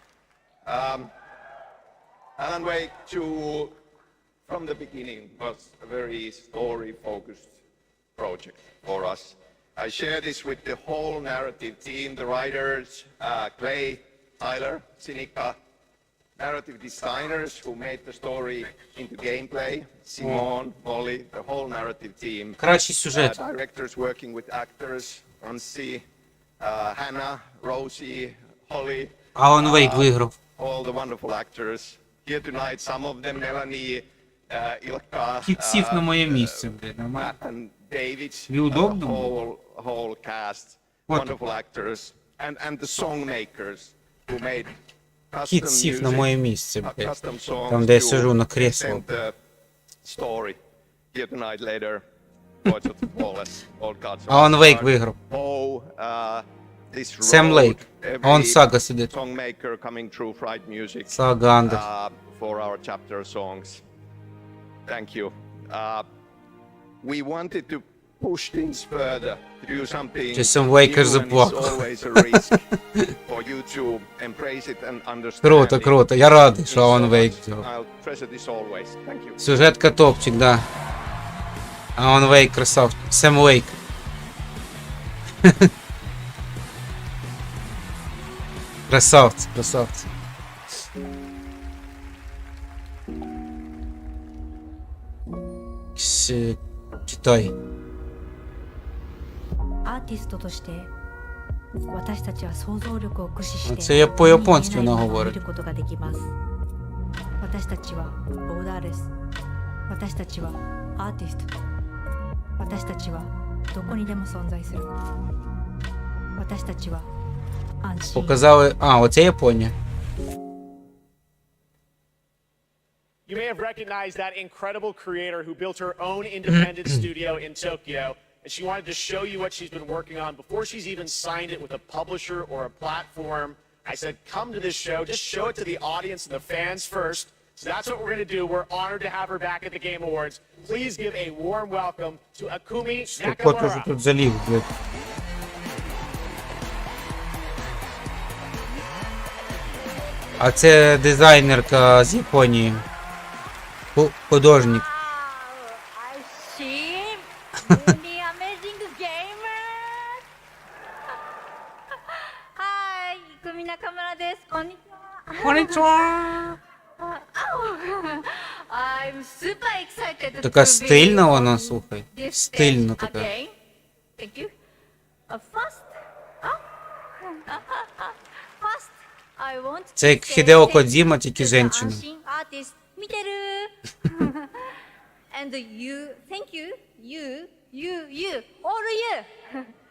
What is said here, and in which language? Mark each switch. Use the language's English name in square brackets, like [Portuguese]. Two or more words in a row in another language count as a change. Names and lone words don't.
[English] Alan Wake 2, from the beginning, was a very story-focused project for us. I share this with the whole narrative team, the writers, Clay, Tyler, Sinica, narrative designers who made the story into gameplay, Simon, Molly, the whole narrative team. [Ukrainian] Кращий сюжет. [English] Directors working with actors, Ansi, Hannah, Rosie, Holly. [Ukrainian] Alan Wake виграв. [English] All the wonderful actors. Here tonight, some of them, Melanie, Ilkka, [Ukrainian] Кіт сів на моє місце, блядь, нормально. [English] and David, [Russian] Неудобно? [English] whole cast, [Russian] Вот. [English] wonderful actors, and the song makers who made custom [Ukrainian] Кіт сів на [English] music, [Ukrainian] моє місце, блядь. [English] custom songs [Ukrainian] Там, де я [English] to [Russian] сижу на кресло. [English] present the story. Here tonight, later, Lords of the Fallen, All Gods of [Ukrainian] Alan Wake [English] Asgard. [Ukrainian] виграв. [English] This [Ukrainian] Sam [English] road, [Ukrainian] Lake. [English] every [Ukrainian] Он Сага сидить. [English] songmaker coming through Fright Music [Ukrainian] Сага Андер. [English] for our chapter songs. Thank you. We wanted to push things further, to do something [Ukrainian] Чи Sam Waker [English] new, and it's [Ukrainian] заплакав. [English] always a risk for you to embrace it and understand [Ukrainian] Круто, [English] it. [Ukrainian] круто. Я радий, що [English] So [Ukrainian] Alan Wake [English] much. [Ukrainian] взяв. [English] I'll treasure this always. Thank you. [Ukrainian] Сюжетка топчик, да. Alan Wake красавчик. Sam Wake. Красавці, красавці. Китай. [Japanese] アーティストとして私たちは想像力を駆使して [Ukrainian] Це я по-японськи вона [Japanese] 見え [Ukrainian] говорить. [Japanese] ることができます。私たちはボーダーレス。私たちはアーティスト。私たちはどこにでも存在する。私たちは安心。 [Ukrainian] Показали. А, оце Японія. [English] You may have recognized that incredible creator who built her own independent studio in Tokyo, and she wanted to show you what she's been working on before she's even signed it with a publisher or a platform. I said, come to this show, just show it to the audience and the fans first. So that's what we're going to do. We're honored to have her back at the Game Awards. Please give a warm welcome to Akumi [Ukrainian] Поки вже [English] Nakamura. [Ukrainian] тут залів, блядь. А це дизайнерка з Японії. Художник. [English] She, the amazing gamer. [Japanese] Hi, 組中村です。こんにちは。こんにちは. [English] I'm super excited to [Ukrainian] Така [English] be [Ukrainian] стильна [English] on [Ukrainian] вона, слухай. [English] this [Ukrainian] Стильна [English] stage [Ukrainian] така. [English] again. Thank you. First, I want [Ukrainian] Це [English] to [Ukrainian] як [English] say [Ukrainian] Хідео [English] thank you [Ukrainian] Кодзіма, тільки [English] to the [Ukrainian] женщина. [English] Anshin artist. [Japanese] 見てる. [English] And you, thank you, you, all you.